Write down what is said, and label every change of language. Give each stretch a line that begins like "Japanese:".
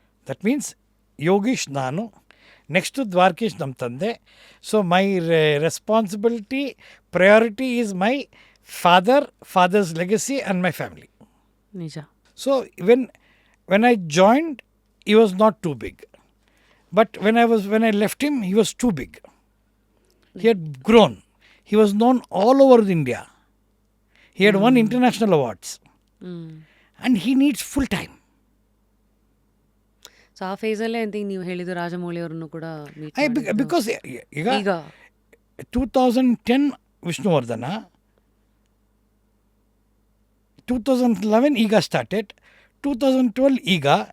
English: that means
Kannada: Yogish ನಾನು, next Dwarakish ನಮ್ಮ ತಂದೆ.
English: So my responsibility, priority is my father's legacy and my family.
Kannada: ನಿಜ.
English: So when I joined, he was not too big. But when I left him, he was too big. He had grown. He was known all over India. He had won international awards. And he needs full time.
Kannada: So ಆ ಫೇಸಲ್ಲೇ ಅಂತ ನೀವು ಹೇಳಿದ್ದು ರಾಜಮೌಳಿ ಅವ್ರನ್ನು ಕೂಡ meet ಮಾಡಿದ್ದು.
English: Because ಈಗ
Kannada: ಈಗ 2010 ವಿಷ್ಣುವರ್ಧನ, 2011 ಈಗ ಸ್ಟಾರ್ಟೆಡ್, 2012 ಈಗ.